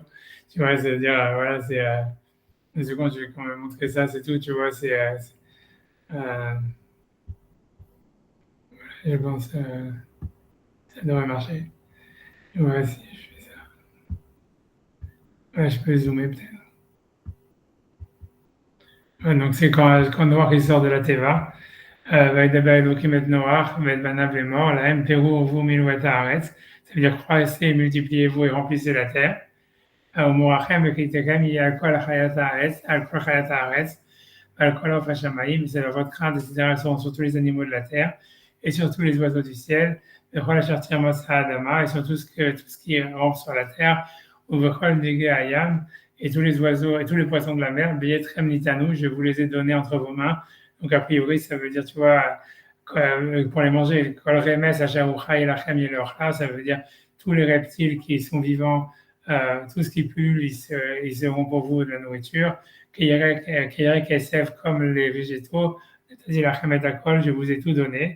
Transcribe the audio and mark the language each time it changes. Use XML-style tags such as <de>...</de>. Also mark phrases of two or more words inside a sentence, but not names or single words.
<fr>Tu vois, c'est-à-dire, voilà, c'est. Une seconde, je vais quand même montrer ça, c'est tout, tu vois, euh, je pense, ça devrait marcher. Ouais, si je fais ça. Ouais, je peux zoomer peut-être. Ouais, donc c'est quand Noir il sort de la Teva.</fr> <he>וידבר אלוקים את נוח ואת בניו לאמור להם תראו ורבו מילאו את הארץ,</he> <fr>ça veut dire croissez et multipliez-vous et remplissez la terre.</fr> <he>ומורכם וקליטכם יהיה על כל חיית הארץ, על כל חיית הארץ ועל כל עוף השמיים,</he> <fr>c'est votre crainte, etc. seront sur tous les animaux de la terre et sur tous les oiseaux du ciel,</fr> <he>וכל אשר תרמוס האדמה,</he> <fr>et sur tout ce qui rampe sur la terre,</fr> <he>ובכל דגי הים,</he> <fr>et tous les oiseaux et tous les poissons de la mer,</fr> <he>בידכם ניתנו,</he> <fr>je vous les ai donnés entre vos mains. Donc, a priori, ça veut dire, tu vois, pour les manger, ça veut dire tous les reptiles qui sont vivants, tout ce qui pue, ils seront pour vous de la nourriture. Comme les végétaux, c'est-à-dire la chemet akol, je vous ai tout donné.</fr>